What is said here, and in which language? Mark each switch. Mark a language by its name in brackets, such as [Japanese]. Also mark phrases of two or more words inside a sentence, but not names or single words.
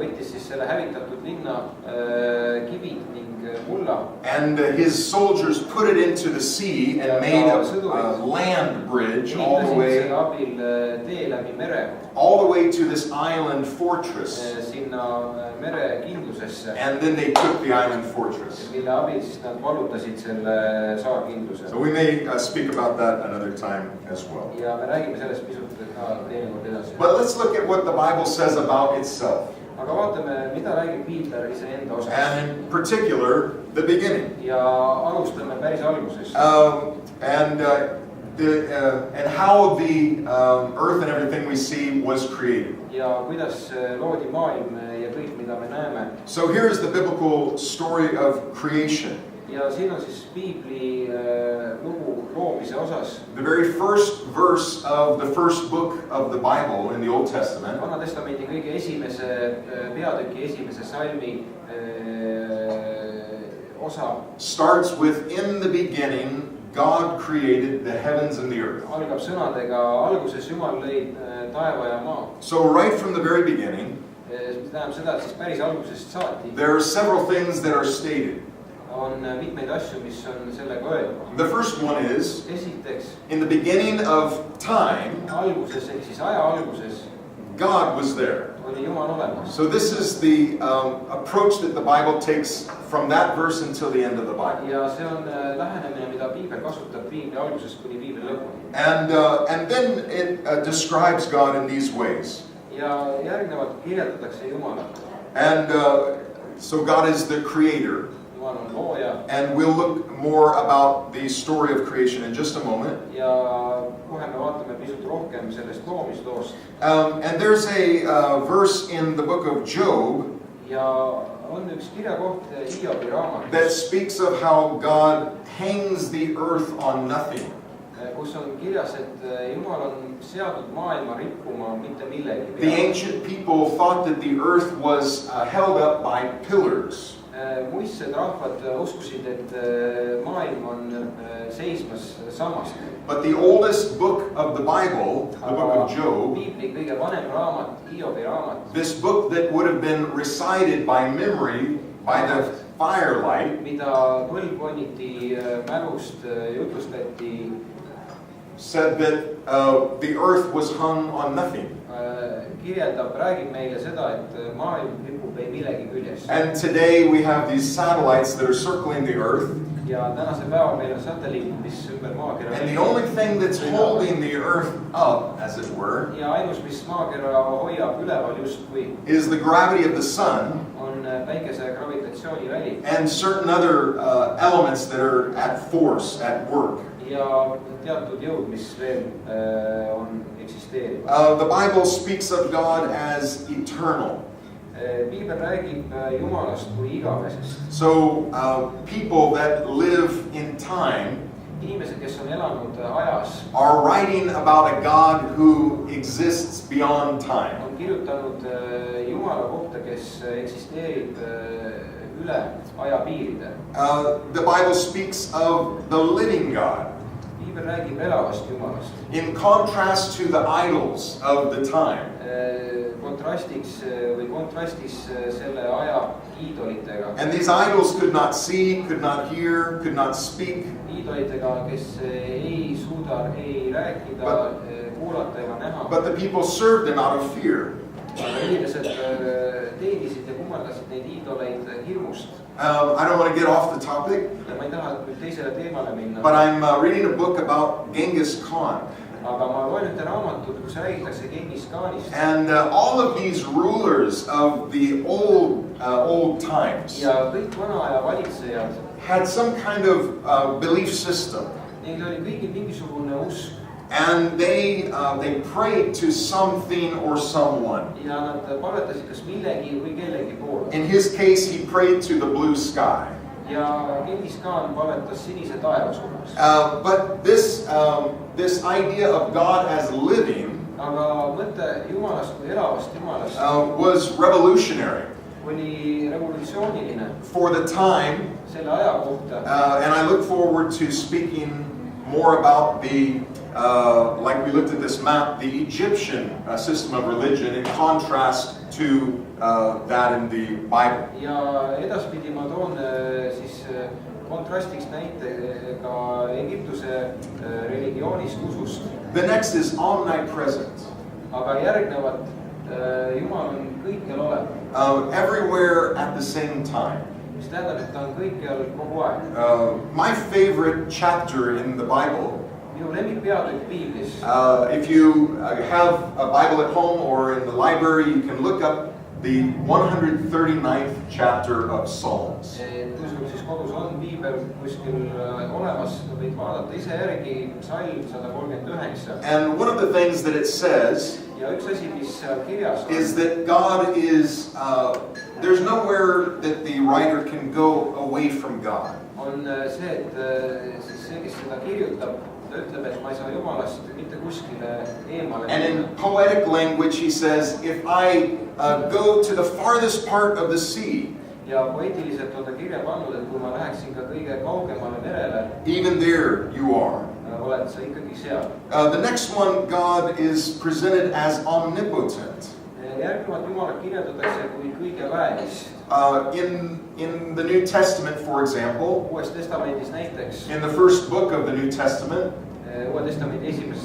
[Estonian] Võttis siis selle hävitatud linna kivid ning mulla. [English] And his soldiers put it into the sea and made a land bridge all the way. [Estonian] Tee läbi mere. [English] All the way to this island fortress. [Estonian] Sinna mere kindlusesse. [English] And then they took the island fortress. [Estonian] Mille abil siis nad vallutasid selle saarkindluse. [English] So we may speak about that another time as well. [Estonian] Ja me räägime sellest pisut ka teinekord edasi. [English] But let's look at what the Bible says about itself. [Estonian] Aga vaatame, mida räägib Piibel iseenda osas. [English] And in particular, the beginning. [Estonian] Ja alustame päris algusest. [English] And how the earth and everything we see was created. [Estonian] Ja kuidas loodi maailm ja kõik, mida me näeme. [English] So here is the biblical story of creation. [Estonian] Ja siin on siis Piibli lugu loomise osas. [English] The very first verse of the first book of the Bible in the Old Testament. [Estonian] Vana Testamendi kõige esimese peatüki esimese salmi osa. [English] Starts with in the beginning God created the heavens and the earth. [Estonian] Algab sõnadega alguses Jumal lõi taeva ja maa. [English] So right from the very beginning. [Estonian] Mis tähendab seda, et siis päris algusest saati. [English] There are several things that are stated. [Estonian] On mitmeid asju, mis on sellega öeldud. [English] The first one is [Estonian] Esiteks, [English] in the beginning of time, [Estonian] alguses ehk siis aja alguses [English] God was there. [Estonian] oli Jumal olemas. [English] So this is the approach that the Bible takes from that verse until the end of the Bible. [Estonian] Ja see on lähenemine, mida Piibel kasutab Piibli algusest kuni Piibli lõpuni. [English] And then it describes God in these ways. [Estonian] Ja järgnevalt kirjeldatakse Jumalat. [English] And so God is the creator. [Estonian] Jumal on looja. [English] And we'll look more about the story of creation in just a moment. [Estonian] Ja kohe me vaatame pisut rohkem sellest loomisloost. [English] And there's a verse in the book of Job. [Estonian] Ja on üks kirjakoht Hiobi raamatus. [English] That speaks of how God hangs the earth on nothing. [Estonian] Kus on kirjas, et Jumal on seadnud maailma rippuma mitte millegi peale. [English] The ancient people thought that the earth was held up by pillars. [Estonian] Muistsed rahvad uskusid, et maailm on seismas sammast. [English] But the oldest book of the Bible, the book of Job, [Estonian] Piibli kõige vanem raamat, Hiobi raamat. [English] this book that would have been recited by memory by the firelight, [Estonian] mida põlvkonniti mälust jutustati, [English] said that the earth was hung on nothing. [Estonian] Kirjeldab, räägib meile seda, et maailm ripub ei millegi küljes. [English] And today we have these satellites that are circling the earth. [Estonian] Ja tänasel päeval meil on satelliidid, mis ümber maakera. [English] And the only thing that's holding the earth up, as it were, [Estonian] ja ainus, mis maakera hoiab üleval justkui, [English] is the gravity of the sun. [Estonian] On päikese gravitatsiooniväli. [English] And certain other elements that are at force, at work. [Estonian] Ja teatud jõud, mis veel on eksisteerivad. [English] The Bible speaks of God as eternal. [Estonian] Piibel räägib Jumalast kui igavesest. [English] So people that live in time [Estonian] inimesed, kes on elanud ajas, [English] are writing about a God who exists beyond time. [Estonian] On kirjutanud Jumala kohta, kes eksisteerib üle ajapiiride. [English] The Bible speaks of the living God. [Estonian] Piibel räägib elavast Jumalast. [English] In contrast to the idols of the time. [Estonian] Kontrastis selle aja iidolitega. [English] And these idols could not see, could not hear, could not speak. [Estonian] Iidolitega, kes ei suuda ei rääkida, kuulata ega näha. [English] But the people served them out of fear. [Estonian] Aga inimesed teenisid ja kummardasid neid iidoleid hirmust. [English] I don't want to get off the topic. [Estonian] Ja ma ei taha nüüd teisele teemale minna. [English] But I'm reading a book about Genghis Khan. [Estonian] aga ma loen ühte raamatut, kus räägitakse Gengis Khanist. [English] And all of these rulers of the old times [Estonian] Ja kõik vana aja valitsejad, [English] had some kind of belief system. [Estonian] neil oli kõigil mingisugune usk. [English] And they prayed to something or someone. [Estonian] Ja nad palvetasid kas millegi või kellegi poole. [English] In his case, he prayed to the blue sky. [Estonian] Ja Gengis Khan palvetas sinise taeva suunas. [English] But this idea of God as living [Estonian] Aga mõte Jumalast kui elavast Jumalast [English] was revolutionary [Estonian] oli revolutsiooniline [English] for the time. [Estonian] selle aja kohta. [English] And I look forward to speaking more about like we looked at this map, the Egyptian system of religion in contrast to that in the Bible. [Estonian] Ja edaspidi ma toon siis kontrastiks näite ka Egiptuse religioonist usust. [English] The next is omnipresent. [Estonian] Aga järgnevat Jumal on kõikjal olev. [English] Everywhere at the same time. [Estonian] Mis tähendab, et ta on kõikjal kogu aeg. [English] My favorite chapter in the Bible. [Estonian] Minu lemmikpeatükk Piiblis. [English] If you have a Bible at home or in the library, you can look up the 139th chapter of Psalms. [Estonian] Kui sul siis kodus on Piibel kuskil olemas, võid vaadata ise järgi Psalm 139. [English] And one of the things that it says [Estonian] Ja üks asi, mis seal kirjas on, [English] is that God is, there's nowhere that the writer can go away from God. [Estonian] on see, et siis see, kes seda kirjutab, ta ütleb, et ma ei saa Jumalast mitte kuskile eemale. [English] And in poetic language he says, if I go to the farthest part of the sea, [Estonian] Ja poeetiliselt on ta kirja pannud, et kui ma läheksin ka kõige kaugemale merele, [English] even there you are. [Estonian] oled sa ikkagi seal. [English] The next one, God is presented as omnipotent. [Estonian] Järgnevalt Jumalat kirjeldatakse kui kõige väelist. [English] In the New Testament, for example, [Estonian] Uues testamendis näiteks, [English] in the first book of the New Testament, [Estonian] Uue testamendi esimeses